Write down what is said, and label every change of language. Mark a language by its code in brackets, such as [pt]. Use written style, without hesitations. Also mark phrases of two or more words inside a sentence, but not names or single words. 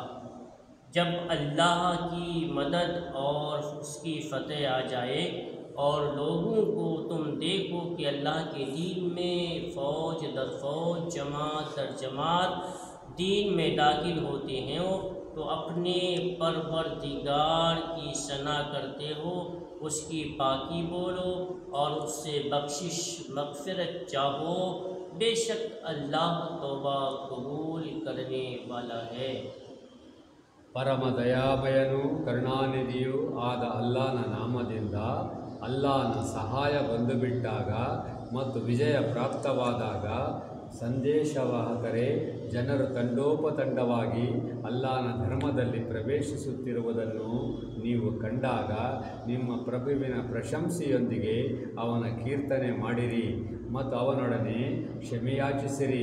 [ur] جب اللہ کی مدد اور اس کی فتح آ جائے اور لوگوں کو تم دیکھو کہ اللہ کے دین میں فوج در فوج، جماعت در جماعت دین میں داخل ہوتے ہیں، تو اپنے پروردگار کی ثنا کرتے ہو، اس کی پاکی بولو اور اس سے بخشش مغفرت چاہو، بے شک اللہ توبہ قبول کرنے والا ہے۔ [kn] ಪರಮ ದಯಾಮಯನು ಕರುಣಾನಿಧಿಯೂ ಆದ ಅಲ್ಲಾಹನ ನಾಮದಿಂದ ಅಲ್ಲಾಹನ ಸಹಾಯ ಬಂದುಬಿಟ್ಟಾಗ ಮತ್ತು ವಿಜಯ ಪ್ರಾಪ್ತವಾದಾಗ ಸಂದೇಶವಾಹಕರೇ, ಜನರು ತಂಡೋಪತಂಡವಾಗಿ ಅಲ್ಲಾಹನ ಧರ್ಮದಲ್ಲಿ ಪ್ರವೇಶಿಸುತ್ತಿರುವುದನ್ನು ನೀವು ಕಂಡಾಗ ನಿಮ್ಮ ಪ್ರಭುವಿನ ಪ್ರಶಂಸೆಯೊಂದಿಗೆ ಅವನ ಕೀರ್ತನೆ ಮಾಡಿರಿ ಮತ್ತು ಅವನೊಡನೆ ಕ್ಷಮೆಯಾಚಿಸಿರಿ।